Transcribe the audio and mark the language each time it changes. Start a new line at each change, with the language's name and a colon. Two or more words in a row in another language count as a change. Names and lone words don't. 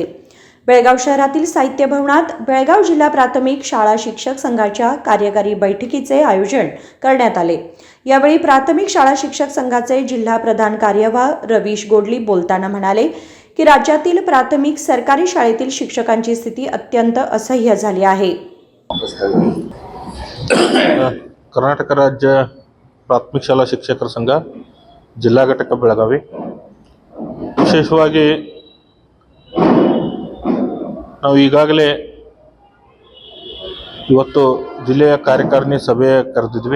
Marathi: बेळगाव शहरातील साहित्य भवनात बेळगाव जिल्हा प्राथमिक शाळा शिक्षक संघाच्या कार्यकारी बैठकीचे आयोजन करण्यात आले। यावेळी प्राथमिक शाळा शिक्षक संघाचे जिल्हा प्रधान कार्यवाह रवीश गोडली बोलताना म्हणाले की राज्यातील प्राथमिक सरकारी शाळेतील शिक्षकांची स्थिती अत्यंत असह्य झाली आहे।
Kannada: ಕರ್ನಾಟಕ ರಾಜ್ಯ ಪ್ರಾಥಮಿಕ ಶಾಲಾ ಶಿಕ್ಷಕರ ಸಂಘ ಜಿಲ್ಲಾ ಘಟಕ ಬೆಳಗಾವಿ ವಿಶೇಷವಾಗಿ ನಾವು ಈಗಾಗಲೇ ಇವತ್ತು ಜಿಲ್ಲೆಯ ಕಾರ್ಯಕಾರಿಣಿ ಸಭೆ ಕರೆದಿದ್ವಿ।